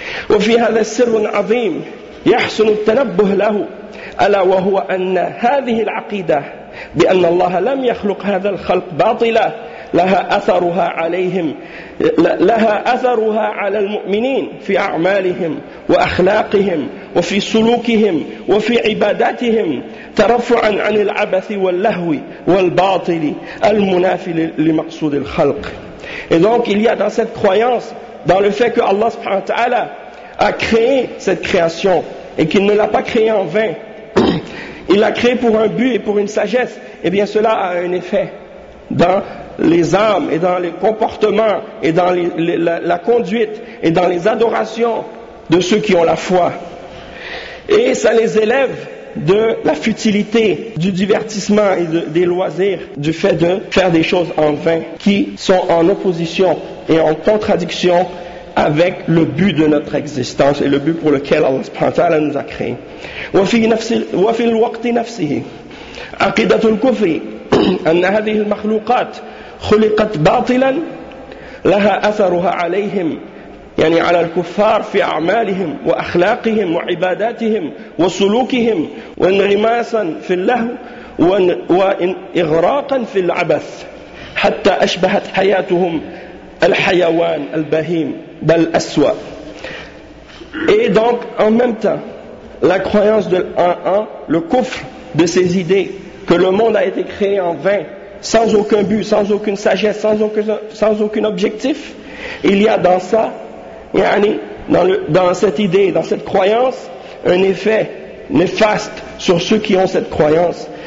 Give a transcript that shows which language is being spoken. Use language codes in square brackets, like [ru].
[ar] وفي هذا السر عظيم يحسن التنبه له الا وهو ان هذه العقيده بان الله لم يخلق هذا الخلق باطلا لها أثرها على المؤمنين في أعمالهم وأخلاقهم وفي سلوكهم وفي عباداتهم ترفعا عن العبث واللهو والباطل المنافي لمقصود الخلق. [fr] Et donc il y a dans cette croyance, dans le fait que Allah subhanahu wa ta'ala a créé cette création et qu'il ne l'a pas créée en vain, il l'a créée pour un but et pour une sagesse, et bien cela a un effet dans les âmes et dans les comportements et dans la conduite et dans les adorations de ceux qui ont la foi, et ça les élève de la futilité du divertissement et des loisirs, du fait de faire des choses en vain qui sont en opposition et en contradiction avec le but de notre existence et le but pour lequel Allah subhanahu wa ta'ala nous a créé. [ar] Wa fi al-waqti nafsihi aqidat al-kufri an hadhihi al-makhluqat khuliqat batilan laha atharuha alayhim يعني على الكفار في أعمالهم وأخلاقهم وعباداتهم وسلوكهم وانغماسا في اللهو وإغراقا في العبث حتى أشبهت حياتهم الحيوان البهيم بل أسوأ. [fr] Et donc en même temps, la croyance de l'un, le kufr de ces idées que le monde a été créé en vain, sans aucun but, sans aucune sagesse, sans aucun objectif, il y a dans ça, dans cette idée, dans cette croyance, un effet néfaste sur ceux qui ont cette croyance.